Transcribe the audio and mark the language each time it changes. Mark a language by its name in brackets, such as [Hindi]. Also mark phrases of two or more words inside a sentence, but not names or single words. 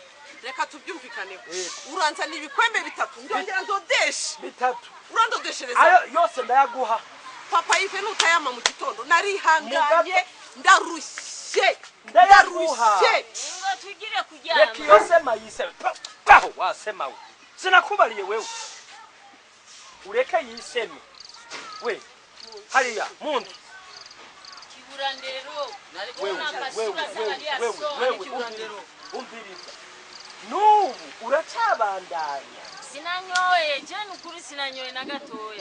[Rundi] reka tubyumvikaneho uranzana ibikwembe bitatu ndongera ndodeshe bitatu urandodeshereza ayo yose ndayaguha papa Yvette nutayama mu gitondo narihanganye ndarushye Ngo tugire kuryama. reka iyo sema yiseme paho wasema we sinakubariye wewe ureke yiseme we hariya muntu Kiburandero. umviriza n'ubu uracabandanya Sinanyoye je nukuri sinanyoye na gatoya.